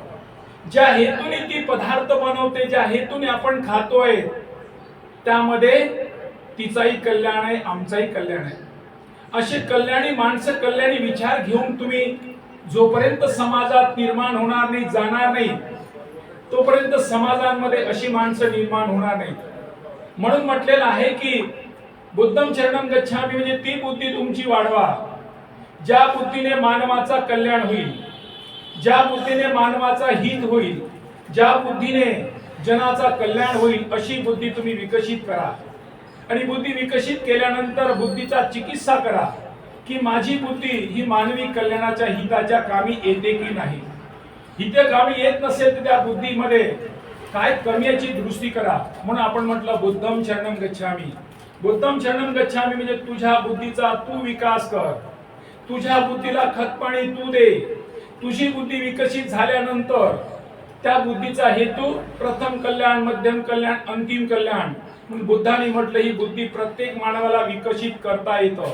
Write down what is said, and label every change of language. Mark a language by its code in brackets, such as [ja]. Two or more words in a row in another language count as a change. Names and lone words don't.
[mr] ज्या हेतूने ती पदार्थ बनवते, ज्या हेतूने आपण खातोय, त्यामध्ये तिचाही कल्याण आहे, आमचाही कल्याण आहे. असे कल्याणी माणसं, कल्याणी विचार घेऊन तुम्ही जोपर्यंत समाजात निर्माण होणार नाही, जाणार नाही, तोपर्यंत समाजांमध्ये अशी माणसं निर्माण होणार नाही. म्हणून म्हटलेलं आहे की [pi] बुद्धम शरणम गच्छामि, [mr] म्हणजे ती बुद्धी तुमची वाढवा ज्या बुद्धीने मानवाचा कल्याण होईल, ज्या बुद्धीने मानवाचा हित होईल, ज्या बुद्धीने जनाचा कल्याण होईल, अशी बुद्धी तुम्ही विकसित करा. आणि बुद्धी विकसित केल्यानंतर बुद्धीचा चिकित्सा करा की माझी बुद्धी ही मानवी कल्याणाच्या हिताच्या कामी येते की नाही. हिते कामी येत नसेल तर त्या बुद्धीमध्ये काय कमी याची दुरुस्ती करा. म्हणून आपण म्हटलं [pi] बुद्धम शरणम गच्छामि. बुद्धम शरणम गच्छामि [mr] म्हणजे तुझ्या बुद्धीचा तू विकास कर, तुझ्या बुद्धीला खतपाणी तू दे. तुझी बुद्धी विकसित झाल्यानंतर त्या बुद्धीचा हेतू प्रथम कल्याण, मध्यम कल्याण, अंतिम कल्याण. म्हणून बुद्धाने म्हटलं ही बुद्धी प्रत्येक मानवाला विकसित करता येतं.